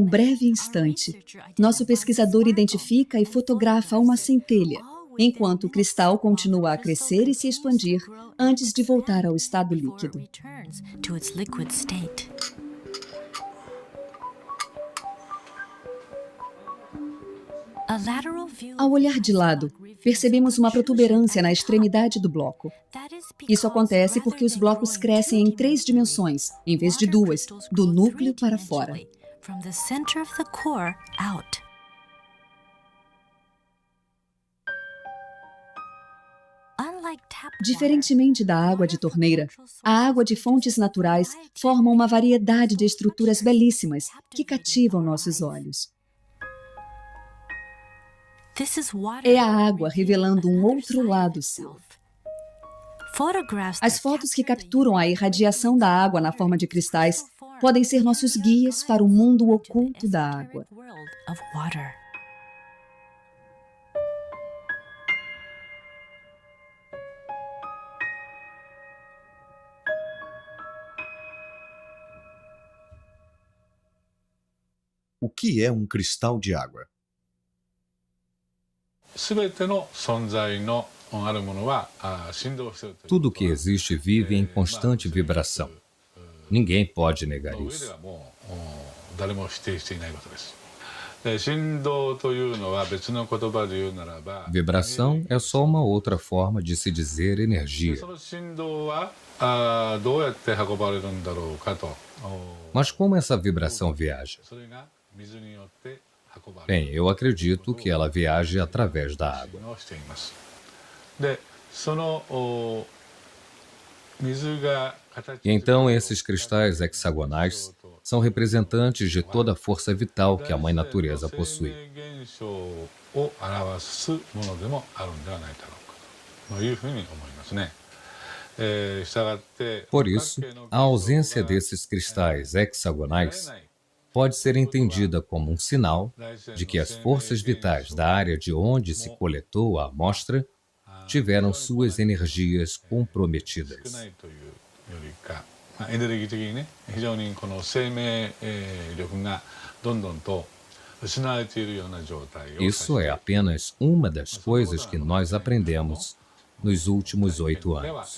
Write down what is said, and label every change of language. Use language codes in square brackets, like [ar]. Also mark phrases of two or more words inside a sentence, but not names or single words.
[en] moment, [pt] breve [en] our [pt] instante, [en] researcher [pt] nosso [en] identified [pt] pesquisador [en] sparkle [pt] identifica e fotografa uma centelha, enquanto o cristal continua a crescer e se expandir antes de voltar ao estado líquido. [en] returns to its liquid state. A lateral view [pt] Ao [en] of [pt] olhar de lado, percebemos uma protuberância na [en] at the top. [pt] extremidade do bloco. [en] That is [pt] Isso [en] because [pt] acontece porque os [en] rather than [pt] blocos [en] growing [pt] crescem em [en] two [pt] 3 dimensões, em vez de [en] water [pt] 2, [en] crystals [pt] do [en] grow [pt] núcleo para fora. [en] three-dimensionally, from the center of the core out. Unlike tap water, [pt] Diferentemente da água de torneira, a água de fontes naturais forma uma variedade de estruturas belíssimas que cativam nossos olhos. [en] this is water [pt] É a água revelando um [en] another [pt] outro [en] side of [pt] lado seu. [en] itself. Photographs [pt] As [en] that [pt] fotos que [en] capture the [pt] capturam a irradiação da água na forma de cristais podem ser nossos guias para o mundo oculto da água. [en] esoteric world of water. [pt] O que é um cristal de água? [ja] 全ての存在のあるものは振動しているという [pt] Tudo que existe vive em constante vibração. Ninguém pode negar [ja] 上で [pt] isso. [ja] はもう誰も否定していないことです。で振動というのは別の言葉で言うならば [pt] Vibração é só uma outra forma de se dizer [ja] で [pt] energia. [ja] その振動はどうやって運ばれるんだろうかと [pt] Mas como essa vibração viaja? [ja] それが水によって運ばれ [pt] Bem, [ja] る [pt] eu acredito que ela viaje através da água. [ja] をしています。でその水が形 [pt] E então esses cristais hexagonais são representantes de toda a força vital que a Mãe Natureza possui. [ja] 生命現象を表すものでもあるんではないだろうかというふうに思いますね。したがって [pt] Por isso, a ausência desses cristais hexagonais pode ser entendida como um sinal de que as forças vitais da área de onde se coletou a amostra tiveram suas energias [ja] 少な [pt] comprometidas. [ja] いというよりか、エネルギー的にね非常にこの生命力がどんどんと失われているような状態を [pt] Isso é apenas uma das coisas que nós aprendemos nos últimos 8 [ja] では [pt] anos.